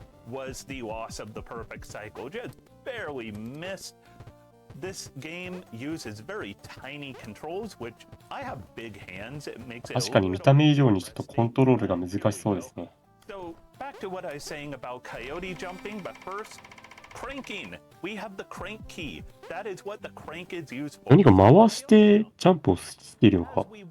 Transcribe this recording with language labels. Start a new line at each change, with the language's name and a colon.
English: Was the loss of the perfect cycle. Just barely missed. This game uses very tiny controls, which I have big hands. It makes it
Japanese: 確かに見た目以上にちょっとコントロールが難しそうですね。
English: So back to what I was saying about coyote jumping, but first, cranking. We have the crank key. That is what the crank is used for.
Japanese: 何か回してジャンプをしているのか。